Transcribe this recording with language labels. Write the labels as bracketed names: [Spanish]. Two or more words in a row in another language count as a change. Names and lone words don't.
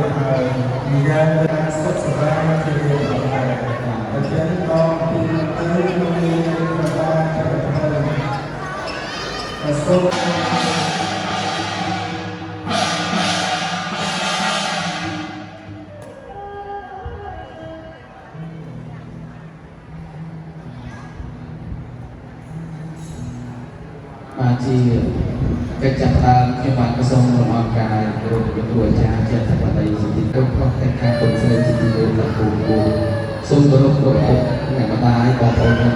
[Indonesian] yang berasal sebagai kehidupan. Jadi kau pilih masuk. [Khmer] ជាកិច្ចចាប់ផ្ដើមខ្ញុំបានប្រសូមលំអរកាយគោរពគ្រូអាចារ្យជាធម្មតាជាទីគោរពខុសតែការគុំស្រីជាទីគោរពដល់គ្រូសូមគោរពគ្រប់ពុកអ្នកម្ដាយបងប្អូនទាំង